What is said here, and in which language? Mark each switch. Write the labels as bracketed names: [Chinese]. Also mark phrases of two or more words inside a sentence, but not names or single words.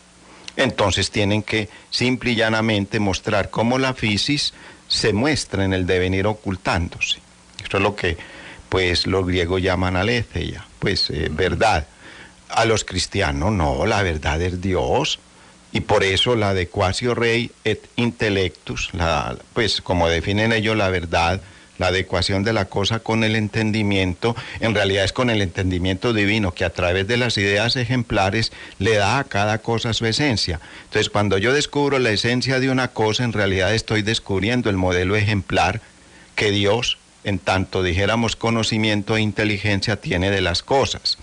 [Spanish] Entonces tienen que simple y llanamente mostrar cómo la physis se muestra en el devenir ocultándose. Esto es lo que pues los griegos llaman aletheia, pues verdad. A los cristianos no, la verdad es Dios, y por eso la [Latin] adequatio rei et intellectus, [Spanish] pues como definen ellos la verdad, la adecuación de la cosa con el entendimiento, en realidad es con el entendimiento divino, que a través de las ideas ejemplares le da a cada cosa su esencia. Entonces, cuando yo descubro la esencia de una cosa, en realidad estoy descubriendo el modelo ejemplar que Dios, en tanto dijéramos conocimiento e inteligencia, tiene de las cosas.